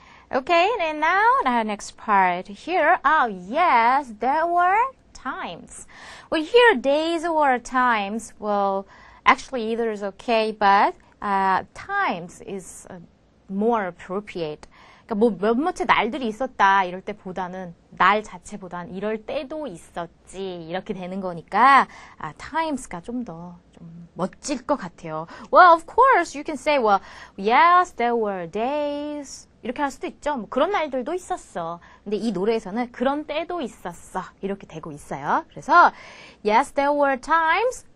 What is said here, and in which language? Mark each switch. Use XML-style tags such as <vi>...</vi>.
<en>Okay, and now our next part here. Oh, yes, there were times. Well, here days or times, well, actually either is okay, but times is more appropriate.</en> <ko>그러니까 뭐 몇몇의 날들이 있었다 이럴 때보다는 날 자체보다는 이럴 때도 있었지 이렇게 되는 거니까 times가 좀 더 좀 멋질 것 같아요.</ko> <en>Well, of course, you can say, well, yes, there were days.</en> <ko>이렇게 할 수도 있죠. 뭐 그런 날들도 있었어. 근데 이 노래에서는 그런 때도 있었어. 이렇게 되고 있어요.</ko> <en>그래서 yes, there were times.</en>